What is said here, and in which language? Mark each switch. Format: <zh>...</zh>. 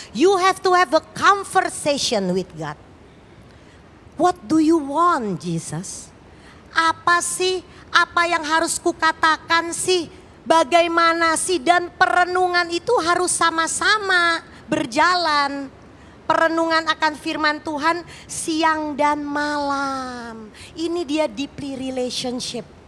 <en>You have to have a conversation with God. What do you want, Jesus?</en> <id>Apa sih? Apa yang harus kukatakan sih? Bagaimana sih? Dan perenungan itu harus sama-sama berjalan. Perenungan akan firman Tuhan siang dan malam. Ini dia</id> <en>deeply relationship.</en>